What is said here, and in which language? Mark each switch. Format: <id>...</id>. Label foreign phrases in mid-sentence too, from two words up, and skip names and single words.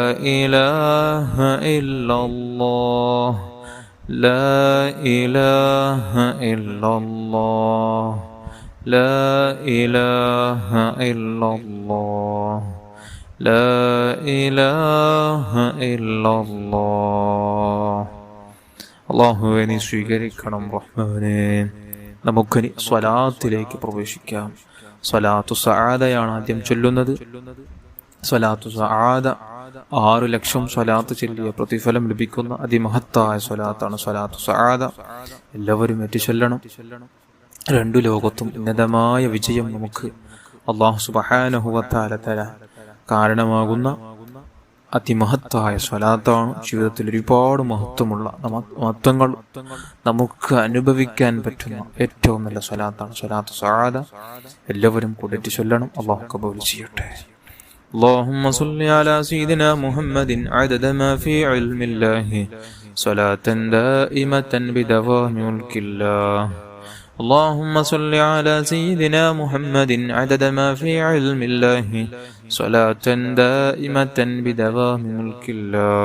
<ar>إله إلا الله لا إله إلا الله لا إله إلا الله لا إله إلا الله</ar> <ml>അല്ലാഹുവേ നീ സ്വീകരിക്കണം റഹ്മാനേ. നമുക്കിനി സ്വലാത്തിലേക്ക് പ്രവേശിക്കാം. സ്വലാത്തു സആദയാണ് ആദ്യം ചൊല്ലുന്നത്. സ്വലാത്തു സആദ 6 ലക്ഷം സ്വലാത്ത് ചൊല്ലിയ പ്രതിഫലം ലഭിക്കുന്ന അതിമഹത്തായ സ്വലാത്താണ് സ്വലാത്തു സആദ. എല്ലാവരും ഏറ്റു ചൊല്ലണം. 2 ലോകത്തും ഉന്നതമായ വിജയം നമുക്ക് അല്ലാഹു</ml> <ar>سبحانه وتعالى</ar> <ml>തരാൻ കാരണമാകുന്ന അതിമഹത്തായ സ്വലാത്താണ്. ജീവിതത്തിൽ ഒരുപാട് മഹത്വമുള്ള മഹത്വങ്ങൾ നമുക്ക് അനുഭവിക്കാൻ പറ്റുന്ന ഏറ്റവും നല്ല സ്വലാത്താണ് സ്വലാത്തു സആദ. എല്ലാവരും കൂടി ചൊല്ലണം. അല്ലാഹു കബൂൽ ചെയ്യട്ടെ.</ml> <ar>اللهم صل على سيدنا محمد عدد ما في علم الله صلاة دائمة بدوام ملك الله. اللهم صل على سيدنا محمد عدد ما في علم الله صلاة دائمة بدوام ملك الله.</ar>